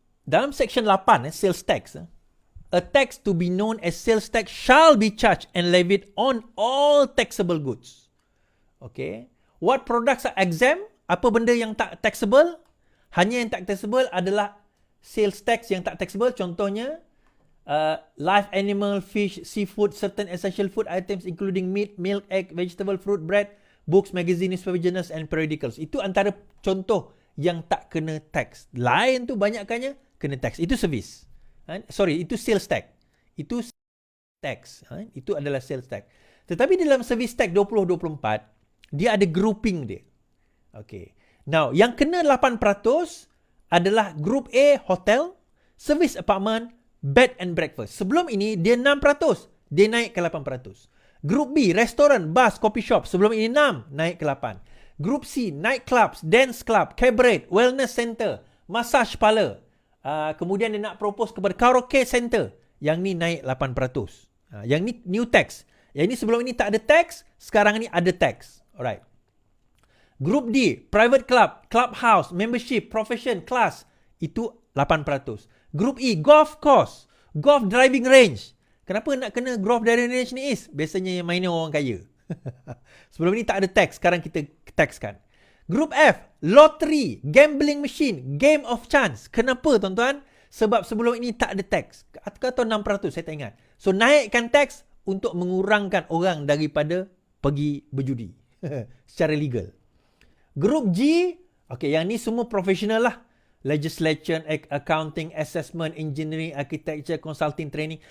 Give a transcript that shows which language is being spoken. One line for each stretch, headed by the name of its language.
English: Dalam Section 8, Sales Tax, a tax to be known as sales tax shall be charged and levied on all taxable goods. Okay. What products are exempt?
Malay: Apa benda yang tak taxable? Hanya yang tak taxable adalah sales tax yang tak taxable.
English: Contohnya, live animal, fish, seafood, certain essential food items including meat, milk, egg, vegetable, fruit, bread, books, magazine, newspaper, journals and periodicals.
Malay: Itu antara contoh yang tak kena tax. Lain tu banyakkannya kena tax. Itu service. Itu sales tax. Itu tax. Itu adalah sales tax. Tetapi dalam service tax 2024, dia ada grouping dia. Okay. Now, yang kena 8% adalah group A,
English: hotel, service apartment, bed and breakfast.
Malay: Sebelum ini, dia 6%. Dia naik ke 8%.
English: Group B, restoran, bus, coffee shop.
Malay: Sebelum ini 6, naik ke 8. Group C,
English: nightclubs, dance club, cabaret, wellness center, massage parlor.
Malay: Kemudian dia nak propose kepada karaoke center. Yang ni naik 8%. Yang ni new tax. Yang ni sebelum ini tak ada tax, sekarang ni ada tax.
English: Alright. Group D, private club, clubhouse, membership, profession, class.
Malay: Itu 8%.
English: Group E, golf course, golf driving range.
Malay: Kenapa nak kena golf driving range ni is? Biasanya yang mainnya orang kaya. Sebelum ni tak ada tax, sekarang kita taxkan.
English: Group F, lottery, gambling machine, game of chance.
Malay: Kenapa tuan-tuan? Sebab sebelum ini tak ada tax. Atau 6%, saya tak ingat. So, naikkan tax untuk mengurangkan orang daripada pergi berjudi. Secara legal. Grup G, okay, yang ni semua profesional lah.
English: Legislation, accounting, assessment, engineering, architecture, consulting, training.